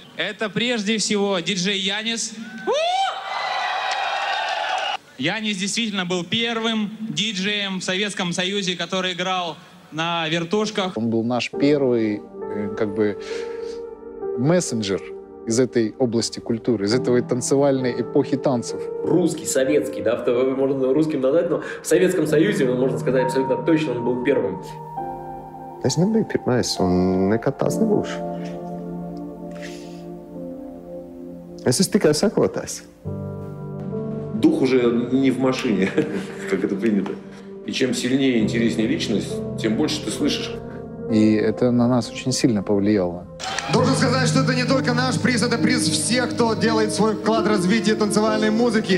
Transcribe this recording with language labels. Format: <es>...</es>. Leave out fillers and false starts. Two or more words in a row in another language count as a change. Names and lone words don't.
<ru>Это прежде всего диджей Янис. Янис действительно был первым диджеем в Советском Союзе, который играл на вертушках. Он был наш первый, как бы, мессенджер из этой области культуры, из этой танцевальной эпохи танцев. Русский, советский, да, можно русским назвать, но в Советском Союзе, можно сказать абсолютно точно, он был первым.</ru> <lv>Es nebiju pirmais, un nekad tās nebūšu. Es esmu tikai sekotājs.</lv> <ru>Дух уже не в машине, как это принято. И чем сильнее и интереснее личность, тем больше ты слышишь. И это на нас очень сильно повлияло. Должен сказать, что это не только наш приз, это приз всех, кто делает свой вклад в развитие танцевальной музыки.</ru>